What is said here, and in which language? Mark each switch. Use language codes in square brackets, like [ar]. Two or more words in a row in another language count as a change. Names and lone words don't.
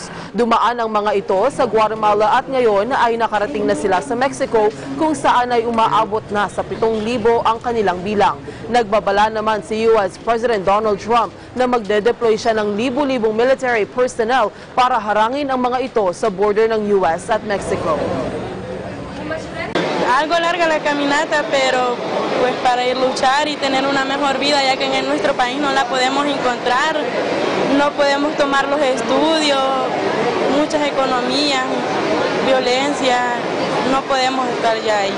[tl] Dumaan ang mga ito sa Guatemala at ngayon ay nakarating na sila sa Mexico, kung saan ay umaabot na sa 7,000 ang kanilang bilang. Nagbabala naman si US President Donald Trump na magde-deploy siya ng libu-libong [en] military personnel [tl] para harangin ang mga ito sa border ng US at Mexico. [es] Algo larga la caminata, pero pues para ir luchar y tener una mejor vida, ya que en nuestro país no la podemos encontrar, no podemos tomar los estudios, muchas economías, violencia, no podemos estar ya ahí.